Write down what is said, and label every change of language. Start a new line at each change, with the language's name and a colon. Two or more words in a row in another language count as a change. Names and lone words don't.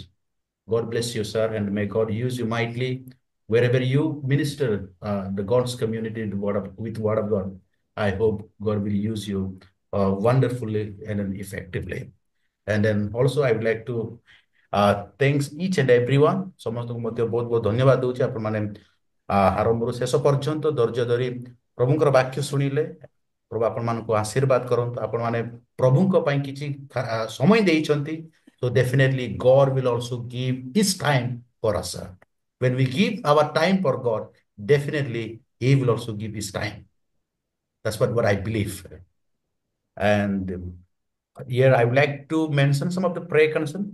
English: God bless you, sir, and may God use you mightily wherever you minister the God's community with word of God. I hope God will use you wonderfully and effectively. And then also I would like to thanks each and everyone.
Odia: ସମସ୍ତଙ୍କୁ ମଧ୍ୟ ବହୁତ ବହୁତ ଧନ୍ୟବାଦ ଦଉଛି ଆପଣମାନେ ଆରମ୍ଭରୁ ଶେଷ ପର୍ଯ୍ୟନ୍ତ ଧୈର୍ଯ୍ୟ ଧରି ପ୍ରଭୁଙ୍କର ବାକ୍ୟ ଶୁଣିଲେ। ପ୍ରଭୁ ଆପଣମାନଙ୍କୁ ଆଶୀର୍ବାଦ କରନ୍ତୁ। ଆପଣମାନେ ପ୍ରଭୁଙ୍କ ପାଇଁ କିଛି ସମୟ ଦେଇଛନ୍ତି,
English: so definitely God will also give his time for us. When we give our time for God, definitely he will also give his time. That's what I believe. And here I would like to mention some of the prayer concern.